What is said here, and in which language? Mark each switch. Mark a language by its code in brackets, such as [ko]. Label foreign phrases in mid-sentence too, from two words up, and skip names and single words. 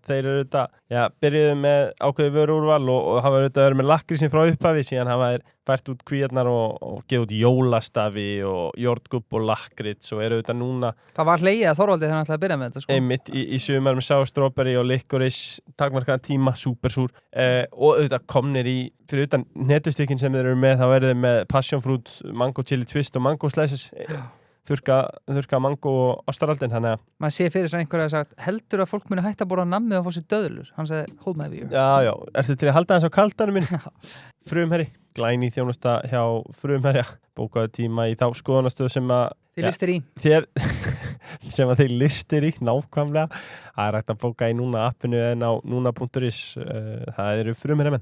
[is] Þeir eru auðvitað, byrjuðu með ákveði vöruúrval og hafa auðvitað verið með lakkrísinn frá upphafi, síðan hafa þeir fært út kvíarnar og gefið út jólastafi og jordgubb og lakkrits og eru auðvitað núna. Það var hlegið að Þorvaldi þegar hann ætlaði að byrja með þetta, sko. Einmitt í sumar með [en] sour strawberry [is] og licorice, takmarkaðan tíma, supersúr og auðvitað komnir fyrir utan hnetustykkin sem þeir eru með, þá eru þeir með [en] passion fruit, mango chili twist [is] og [en] mango slices. [is] Þurrka mango og ostaraldin, þannig að maður sé fyrir sem einhverja að sagt, heldur að fólk muni hægt að borða nammið og fá sér döðlur? Hann sagði, [en] hold my beer. [is] Já, ertu til að halda þess á kaldanum minn? Frumherri, glæný þjónusta hjá Frumherja, bókaðu tíma í þá skoðunastöð sem að þið listir í sem að þið listir í, nákvæmlega. Það er hægt að bóka í núna appinu en á núna.is, það eru Frumherjamenn.